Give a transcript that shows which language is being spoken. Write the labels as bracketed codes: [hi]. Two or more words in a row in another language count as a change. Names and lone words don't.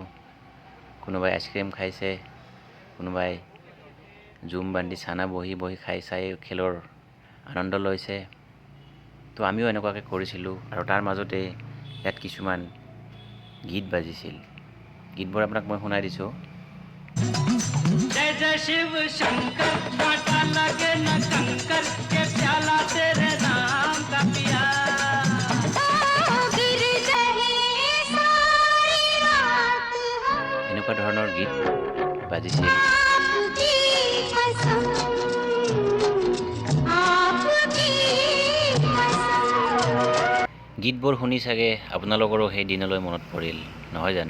[as] কোনোবাই আইচক্ৰীম খাইছে, কোনোবাই জুম বান্ধি চানা বহি খাই চাই খেলৰ আনন্দ লৈছে। তো আমিও এনেকুৱাকৈ কৰিছিলোঁ। আৰু তাৰ মাজতে ইয়াত কিছুমান গীত বাজিছিল। গীতবোৰ আপোনাক মই শুনাই দিছোঁ। [hi] जय जय शिव शंकर, कांटा लगे न कंकर, के प्याला तेरे नाम का पिया। [as] এনেকুৱা ধৰণৰ গীত বাজিছিল। গীতবোৰ শুনি চাগে আপোনালোকৰো সেই দিনলৈ মনত পৰিল, নহয় জানো?